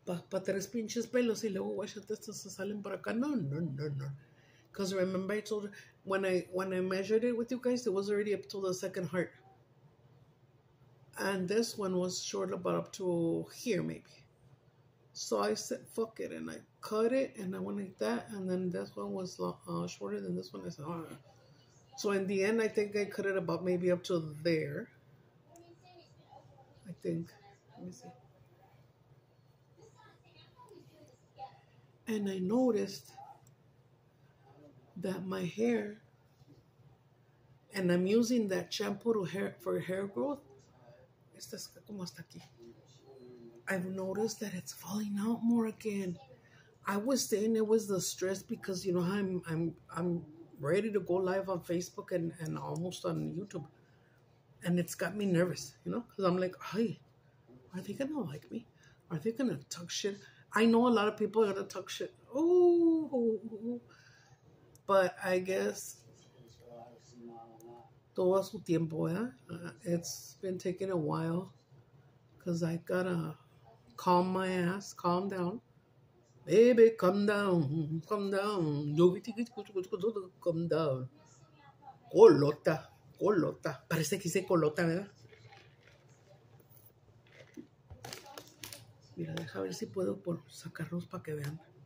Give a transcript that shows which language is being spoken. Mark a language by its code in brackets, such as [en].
[es] Pa 3 pinches pelos y luego guachate estos se salen por acá. No. [en] Because remember I told you, when I measured it with you guys, it was already up to the 2nd heart. And this one was short about up to here, maybe. So I said, fuck it, and I cut it, and I went like that, and then this one was shorter than this one. I said, oh. So in the end, I think I cut it about maybe up to there. I think. Let me see. And I noticed that my hair, and I'm using that shampoo for hair growth. [es] Esta es como hasta aquí. [en] I've noticed that it's falling out more again. I was saying it was the stress because, you know, I'm ready to go live on Facebook and almost on YouTube. And it's got me nervous, you know, because I'm like, hey, are they going to like me? Are they going to talk shit? I know a lot of people are going to talk shit. Oh, but I guess [es] todo a su tiempo, ¿eh? [en] It's been taking a while because I got to calm my ass, calm down. Baby, calm down, calm down. Calm down. Colota. [es] Parece que hice colota, ¿verdad? Mira, deja ver si puedo sacarlos para que vean.